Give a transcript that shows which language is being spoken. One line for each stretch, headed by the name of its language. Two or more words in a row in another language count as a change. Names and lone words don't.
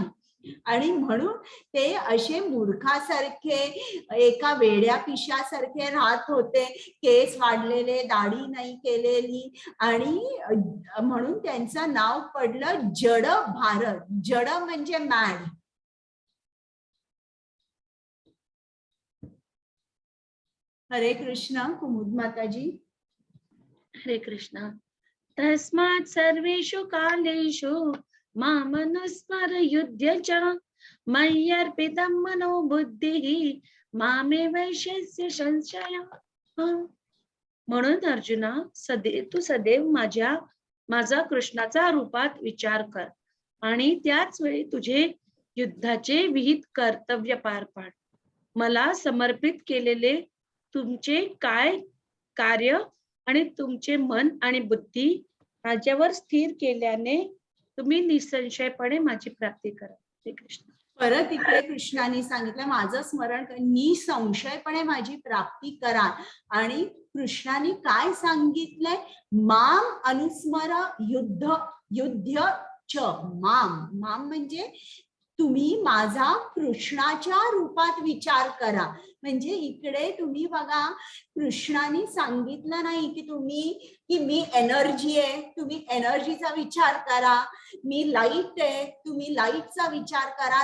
Marathi: आणि म्हणून ते असे मूर्खासारखे, एका वेड्या पिशासारखे राहत होते, केस वाढलेले, दाढी नाही केलेली, आणि म्हणून त्यांचं नाव पडलं जड भारत. जड म्हणजे मॅड. हरे कृष्ण. कुमुद माताजी. हरे कृष्ण.
Sanskrit: तस्मात् सर्वेषु कालेषु मामनुस्मर युध्य च मय्यर्पितं मनो बुद्धिः मामे वैश्यस्य संशयः.
Marathi: म्हणून अर्जुना, तू सदैव माझा कृष्णाचा रूपात विचार कर आणि त्याच वेळी तुझे युद्धाचे विहित कर्तव्य पार पाड. मला समर्पित केलेले तुमचे काय कार्य आणि तुमचे मन आणि बुद्धी माझ्यावर स्थिर केल्याने तुम्ही निसंशयपणे माझी प्राप्ती करा. श्री कृष्ण. परत इकडे कृष्णाने सांगितलं, माझं स्मरण निसंशयपणे माझी प्राप्ती करा. आणि कृष्णाने काय सांगितलंय,
Sanskrit: माम अनुस्मर युद्ध च.
Marathi: माम म्हणजे तुम्ही माझा कृष्णाच्या रूपात विचार करा. म्हणजे इकडे तुम्ही बघा, कृष्णाने सांगितलं नाही की मी एनर्जी आहे, तुम्ही एनर्जीचा विचार करा. मी लाईट आहे, तुम्ही लाईटचा विचार करा.